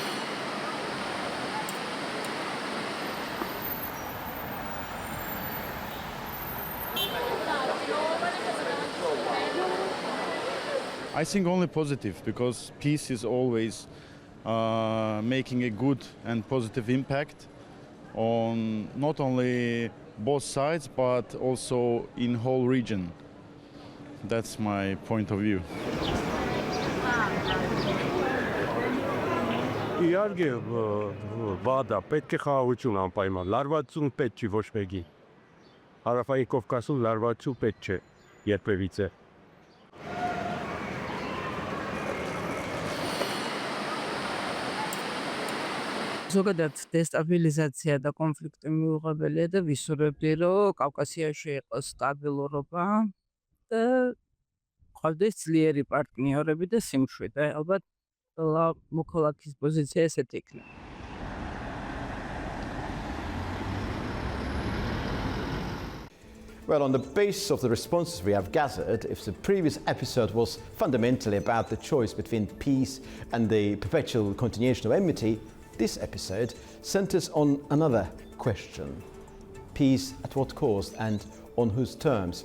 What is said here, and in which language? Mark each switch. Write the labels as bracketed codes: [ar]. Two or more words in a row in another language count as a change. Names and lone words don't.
[en] I think only positive, because peace is always making a good and positive impact on not only both sides but also in whole region. That's my point of view. [hy] Իհարկե վադա պետք է խաղաղություն անպայման լարվածություն պետք չի ոչ մեկի Հարավային Կովկասում լարվածություն պետք չէ երբևիցե [ka] ზოგადად დესტაბილიზაცია და კონფლიქტი მიუღებელია და ვისურვებდი, რომ კავკასიაში იყოს სტაბილურობა და ყავდეს ძლიერი პარტნიორები და სიმშვიდე. ალბათ მოქალაქის პოზიცია ესეთი იქნება. [en] Well, on the basis of the responses we have gathered, if the previous episode was fundamentally about the choice between peace and the perpetual continuation of enmity, this episode centers on another question: peace at what cost and on whose terms?